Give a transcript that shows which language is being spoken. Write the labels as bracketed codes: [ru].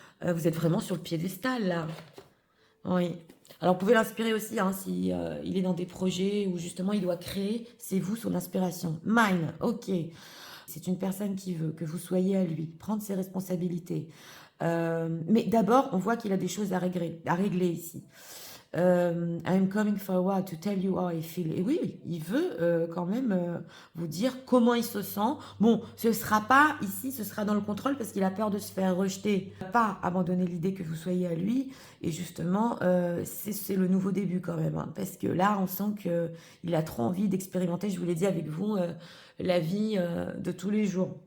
[fr] Vous êtes vraiment sur le piédestal, là. Oui. Alors, vous pouvez l'inspirer aussi, hein, si il est dans des projets où justement il doit créer. C'est vous son inspiration. Mine, ok. C'est une personne qui veut que vous soyez à lui, prendre ses responsabilités. Mais d'abord, on voit qu'il a des choses à régler ici. [en] I'm coming forward to tell you how I feel. [fr] Et oui, il veut quand même vous dire comment il se sent. Bon, ce sera pas ici, ce sera dans le contrôle parce qu'il a peur de se faire rejeter. Pas abandonner l'idée que vous soyez à lui. Et justement, c'est le nouveau début quand même. Hein, parce que là, on sent qu'il a trop envie d'expérimenter, je vous l'ai dit avec vous, la vie de tous les jours.